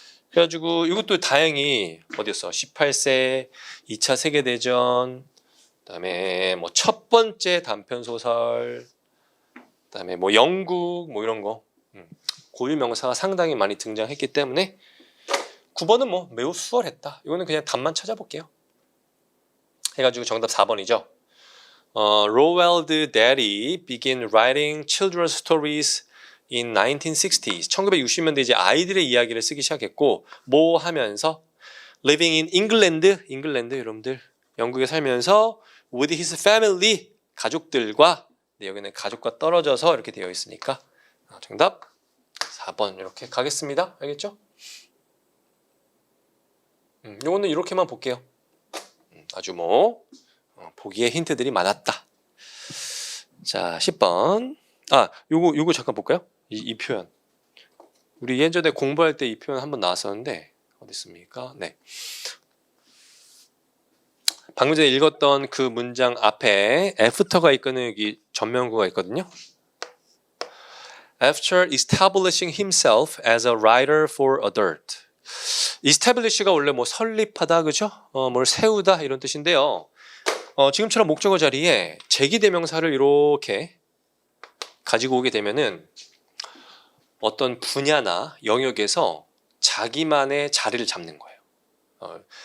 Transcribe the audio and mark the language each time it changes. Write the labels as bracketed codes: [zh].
[ko] 그래가지고 이것도 다행히 어디였어? 18세 2차 세계대전, 그다음에 뭐 첫 번째 단편 소설, 그다음에 뭐 영국 뭐 이런 거 고유 명사가 상당히 많이 등장했기 때문에 9번은 뭐 매우 수월했다. 이거는 그냥 답만 찾아볼게요. 해가지고 정답 4번이죠. [en] Roald Dahl began writing children's stories in 1960s. [ko] 1960년대 이제 아이들의 이야기를 쓰기 시작했고 뭐 하면서 [en] living in England, [ko] 잉글랜드 여러분들 영국에 살면서 [en] with his family [ko] 가족들과 네, 여기는 가족과 떨어져서 이렇게 되어 있으니까 정답 4번 이렇게 가겠습니다. 알겠죠? 요거는 이렇게만 볼게요. 아주 뭐 보기에 힌트들이 많았다. 자 10번 요거 잠깐 볼까요? 이 표현 우리 예전에 공부할 때 이 표현 한번 나왔었는데 어디 있습니까? 네. 방금 전에 읽었던 그 문장 앞에 after가 있거든요. 여기 전면구가 있거든요. [en] After establishing himself as a writer for adult. [ko] establish가 원래 뭐 설립하다 그죠? 뭘 세우다 이런 뜻인데요. 지금처럼 목적어 자리에 제기대명사를 이렇게 가지고 오게 되면은 어떤 분야나 영역에서 자기만의 자리를 잡는 거예요.